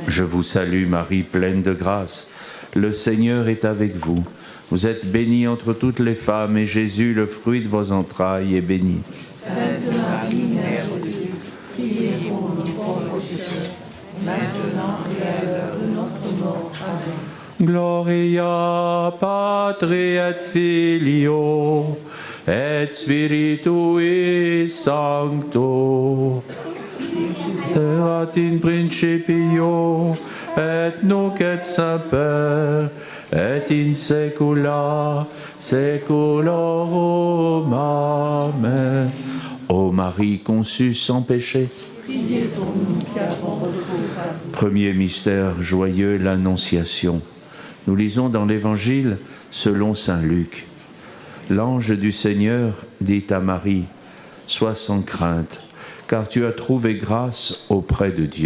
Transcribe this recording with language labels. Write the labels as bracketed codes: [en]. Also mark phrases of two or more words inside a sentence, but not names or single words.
[fr] Je vous salue Marie, pleine de grâce. Le Seigneur est avec vous. Vous êtes bénie entre toutes les femmes, et Jésus, le fruit de vos entrailles, est béni. Sainte Marie, Mère de Dieu, priez pour nous pauvres pécheurs, maintenant et à l'heure de notre mort. Amen. [la] Gloria Patri et Filio et Spiritui Sancto. Erat in principio et nunc et semper et in saecula saeculorum. Amen. [fr] Ô Marie conçue sans péché, Priez pour nous qui avons recours à vous. premier mystère joyeux, l'Annonciation. Nous lisons dans l'Évangile selon saint Luc. L'ange du Seigneur dit à Marie, « Sois sans crainte, car tu as trouvé grâce auprès de Dieu.